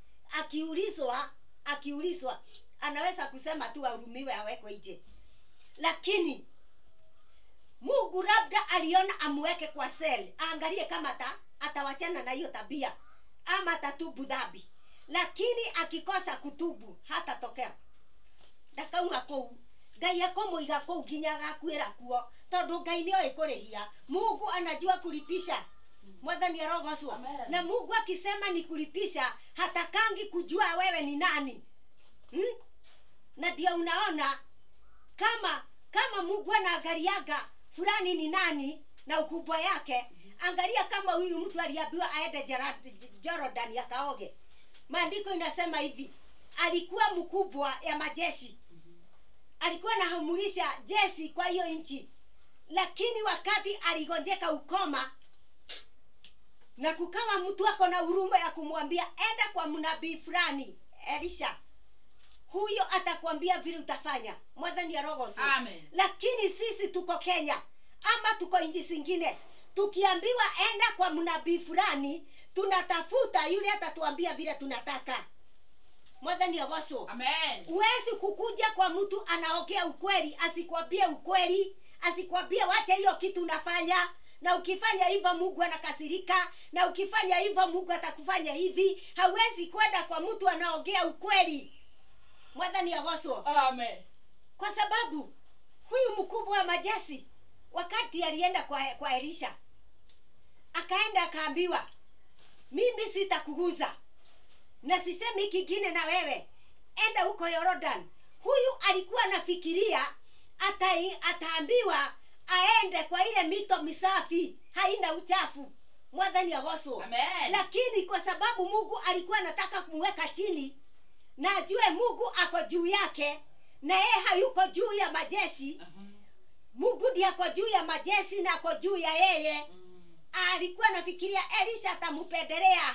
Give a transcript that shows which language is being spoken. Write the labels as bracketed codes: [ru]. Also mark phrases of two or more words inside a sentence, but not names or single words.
[sw] Akiulizwa anaweza kusema tu ahurumiwe, awekwe nje. Lakini Mungu labda aliona amweke kwa seli, aangalie kama atawachana na hiyo tabia ama atatubu dhambi. Lakini akikosa kutubu hatatokea. [ki] Ndakauma kou, Ngai akomuiga kou nginya agakwira kuo, tondu Ngai ni oikurihia. [sw] Mungu anajua kulipisha. [ki] Mwathani arogocwo. [sw] Na Mungu akisema ni kulipisha, hatakangi kujua wewe ni nani. Na ndio unaona kama Mungu anaangaliaga fulani ni nani na ukubwa yake, angalia kama huyu mtu aliambiwa aende Jordan akaoge. Maandiko inasema hivi, alikuwa mkubwa ya majeshi, alikuwa anahamurisha jeshi kwa hiyo nchi, lakini wakati aligonjeka ukoma na kukawa mtu wako na huruma ya kumwambia enda kwa mnabii fulani Elisha, huyo atakwambia vile utafanya. [ki] Mwathani arogocwo. Amen. [sw] Lakini sisi tuko Kenya ama tuko nchi zingine, tukiambiwa enda kwa mnabii fulani, tunatafuta yule atatuambia vile tunataka. [ki] Mwathani arogocwo. Amen. [sw] Huwezi kukuja kwa mtu anaongea ukweli asikwambie ukweli, asikwambie wacha hiyo kitu unafanya, na ukifanya hivyo Mungu anakasirika, na ukifanya hivyo Mungu atakufanya hivi. Hawezi kwenda kwa mtu anaongea ukweli. [ki] Mwathani arogocwo. Amen. [sw] Kwa sababu huyu mkubwa wa majeshi wakati alienda kwa Elisha, akaenda akaambiwa, mimi sitakuguza na sisemi kingine na wewe, enda huko Jordan. Huyu alikuwa anafikiria ataambiwa aende kwa ile mito misafi, haina uchafu. [ki] Mwathani arogocwo. Amen. [sw] Lakini kwa sababu Mungu alikuwa anataka kumweka chini na ajue Mungu ako juu yake na yeye hayuko juu ya majeshi, Mungu ndiye ako juu ya majeshi na ako juu ya yeye. Alikuwa anafikiria Elisha atamupendelea.